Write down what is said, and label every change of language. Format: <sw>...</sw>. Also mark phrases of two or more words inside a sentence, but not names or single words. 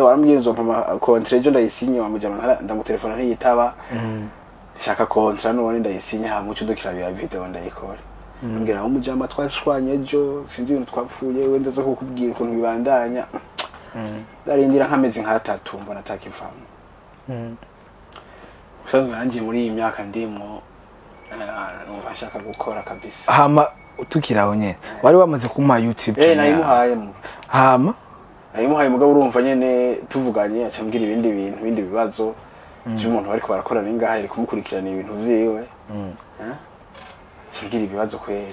<rn>warambwiye nzo mpama contrat jo ndayisinye wamujama ndamutelefona ntiyitaba shaka contrat none ndayisinye ha muco dukira ya video ndayikora ambwira aho mujama twashwanye ejo sinzi ibintu twapfuye wenda zo kukubwira ukuntu bibandanya darindira nkamezi nka 3 mbona atakivamo usanzwe nanjye muri iyi myaka ndimo numva nshaka gukora kabisa hama tukiraho nyene wari wamaze kuma YouTube channel nayimuhaye hama nayimuhaye mugabo urumva nyene tuvuganye acambwira ibindi bibazo cy'umuntu ariko barakora ningaha ari kumukurikirana ibintu vyiwe acambwira ibibazo kweri</rn>